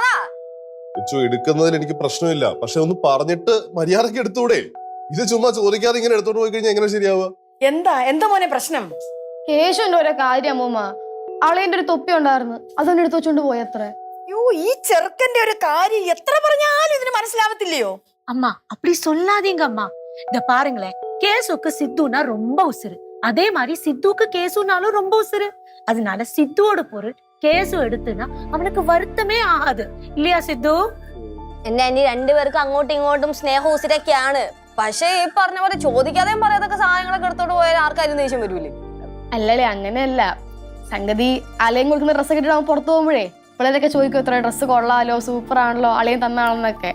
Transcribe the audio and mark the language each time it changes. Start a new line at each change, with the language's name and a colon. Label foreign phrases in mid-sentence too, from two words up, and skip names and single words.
Malayalam: എടുക്കുന്നതിൽ എനിക്ക് പ്രശ്നമില്ല, പക്ഷെ ഒന്ന് പറഞ്ഞിട്ട് മര്യാദക്ക് എടുത്തൂടെ? ഇത് ചുമ്മാ ചോദിക്കാതെ ഇങ്ങനെ എടുത്തോണ്ട് പോയി കഴിഞ്ഞാൽ എങ്ങനെ ശരിയാവുക? എന്താ മോനെ പ്രശ്നം? കേശുവിന്റെ ഓരോ കാര്യം അമ്മൂമ്മ. അളിയന്റെ ഒരു തൊപ്പി ഉണ്ടായിരുന്നു, അതൊന്നും എടുത്ത് വെച്ചോണ്ട് പോയത്ര. ഈ ചെറുക്കന്റെ ഒരു കാര്യം എത്ര പറഞ്ഞാലും ഇതിന് മനസ്സിലാവത്തില്ലയോ?
Tamil: அம்மா அப்படி சொல்லாதீங்க அம்மா. இந்த பாருங்களேன், கேசுக்கு சித்துனா ரொம்ப உசுரு, அதே மாதிரி சித்துக்கு கேசுனாலும் ரொம்ப உசுரு. அதனால சித்துவோட பொருள் கேசு எடுத்துனா அவனுக்கு வருத்தமே ஆகாது, இல்லையா சித்து?
Malayalam: എന്റെ അനി രണ്ടുപേർക്കും അങ്ങോട്ടും ഇങ്ങോട്ടും സ്നേഹം ഉസിരൊക്കെയാണ്. പക്ഷേ ഈ പറഞ്ഞ പോലെ ചോദിക്കാതെയും പറയാതൊക്കെ സാധനങ്ങളൊക്കെ എടുത്തോണ്ട് പോയാൽ ആർക്കാരും ദേഷ്യം വരൂലേ? അല്ലല്ലേ, അങ്ങനെയല്ല സംഗതി. അലയും കൊടുക്കുന്ന ഡ്രസ്സൊക്കെ ഇട്ടിട്ട് അവൻ പുറത്തു പോകുമ്പോഴേ പിള്ളേരൊക്കെ ചോദിക്കും, ഇത്ര ഡ്രസ്സ് കൊള്ളാലോ, സൂപ്പർ ആണല്ലോ, അളയും തന്നാണെന്നൊക്കെ.